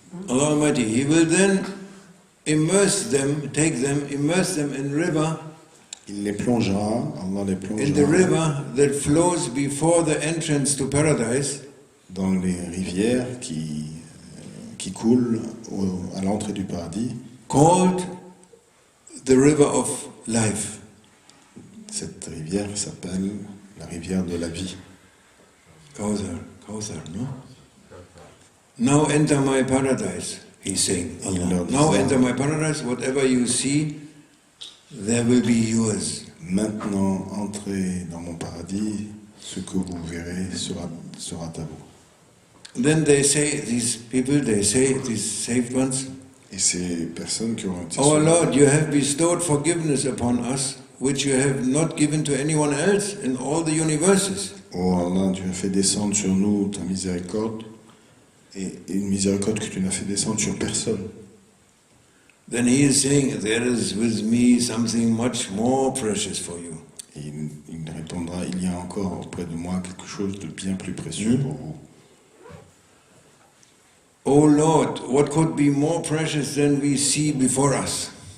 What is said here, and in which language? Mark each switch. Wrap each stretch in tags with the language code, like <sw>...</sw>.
<en>Allah Almighty, He will then immerse them in river.</en> <fr>Il les plongera, Allah les plongera.</fr> <en>In the river that flows before the entrance to paradise.</en> <fr>Dans les rivières qui coulent à l'entrée du paradis.</fr> <en>Called the river of life.</en> <fr>Cette rivière s'appelle la rivière de la vie.</fr> <en>Kawthar, no? Now enter my paradise, he's saying. Allah. Now enter my paradise, whatever you see, there will be yours.</en> <fr>Maintenant, entrez dans mon paradis, ce que vous verrez sera à vous.</fr> <en>Then they say, these saved ones,</en> <fr>et ces personnes qui ont été</fr> <en>Our Lord, you have bestowed forgiveness upon us, which you have not given to anyone else in all the universes.</en> <fr>Oh Allah, tu as fait descendre sur nous ta miséricorde, et une miséricorde que tu n'as fait descendre sur personne.</fr> <en>Then he is saying, there is with me something much more precious for you.</en> <fr>Et il répondra, il y a encore auprès de moi quelque chose de bien plus précieux pour vous.</fr> <en>Oh Lord, what could be more precious than we see before us?</en>